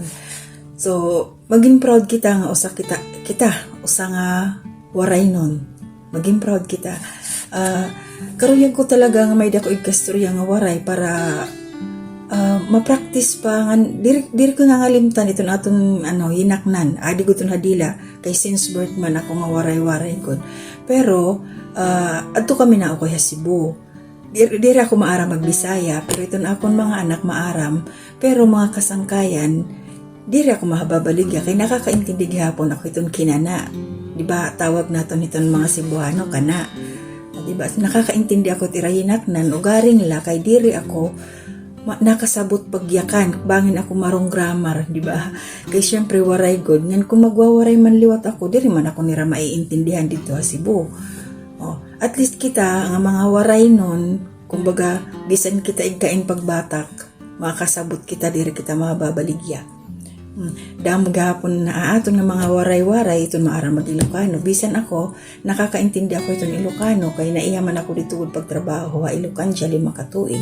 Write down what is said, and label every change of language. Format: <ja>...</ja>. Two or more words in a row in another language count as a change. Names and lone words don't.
<war>So maging proud kita nga usa usa nga waray nun. Maging proud kita. Karuyan ko talaga nga may dako igkastorya nga waray para ma-practice pa nga diri ko nga ngalimtan ito naton hinaknan. Adi ko itong hadila kay</war> <en>since birth</en> <war>man ako nga waray-waray ko. Pero adto kami na ako sa Cebu. Diri ako maaram magbisaya pero ito na akong mga anak maaram. Pero mga kasangkayan diri ako mahababaligya kay nakakaintindi gihapon ako itong kinana. Diba tawag naton itong mga Cebuano kana. Diba nakakaintindi ako tirahinaknan ugaring la kay diri ako nakasabot pagyakan bangin ako marong grammar, diba? Kay syempre waray god ngan kung magwawaray man liwat ako diri man ako nira maiintindihan dito sa Cebu. At least kita nga mga waray nun, kumbaga bisan kita igkain pagbatak, makasabot kita diri kita mababaligya. Damo gahapon na aton nga mga waray-waray ito maara mag-Ilocano. Bisan ako nakakaintindi ako itong Ilocano kay naiyaman ako dito pagtrabaho ha Ilocan siya 5 katuig.</war>